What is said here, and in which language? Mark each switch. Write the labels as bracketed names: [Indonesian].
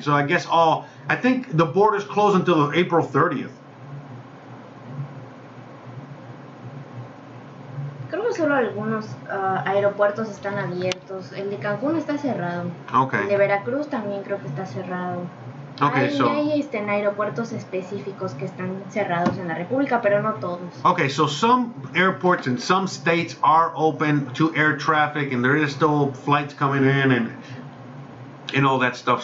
[English] So I guess I think the border's closed until April 30th. [Spanish] Creo que solo algunos aeropuertos están abiertos. El de Cancún está cerrado. [English] Okay. [Spanish] El de Veracruz también creo que está cerrado. [English] Okay, [Spanish] hay aeropuertos específicos que están cerrados en la República, pero no todos. [English] Okay, so some airports in some states are open to air traffic, and there is still flights coming in and all that stuff.